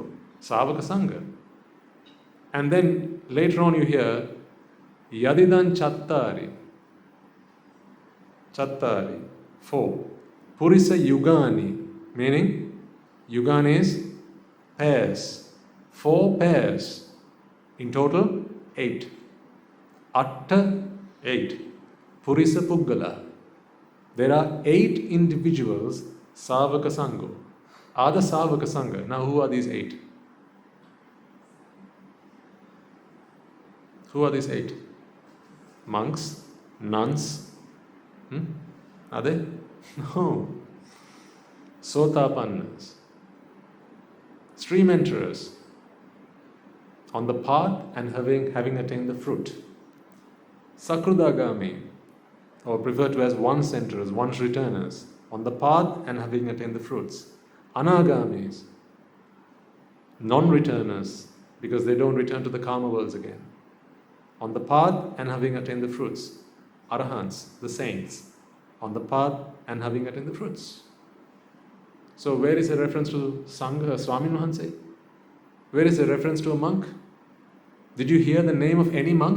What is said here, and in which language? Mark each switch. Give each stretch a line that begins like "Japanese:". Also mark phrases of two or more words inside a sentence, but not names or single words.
Pali: Savaka Sangha.
English: And then later on you hear
Pali: Yadidan Chattari. Chattari. 4. Purisa Yugani.
English: Meaning, Yugani is pairs. 4 pairs. In total, 8.
Pali: Atta, 8. Purisa Puggala.
English: There are 8 individuals,
Pali: Savaka Sangho.
English: Are the
Pali: Savaka Sangha.
English: Now who are these 8? Who are these 8? Monks? Nuns? Are they? No. Sotapannas. Stream enterers. On the path and having attained the fruit. Sakrudagami, or referred to as once enterers, once returners. On the path and having attained the fruits. Anagamis. Non-returners, because they don't return to the karma worlds again. On the path and having attained the fruits. Arahants, the saints. On the path and having attained the fruits. So where is a reference to Sangha, Swami Mahanse? Where is a reference to a monk? Did you hear the name of any monk?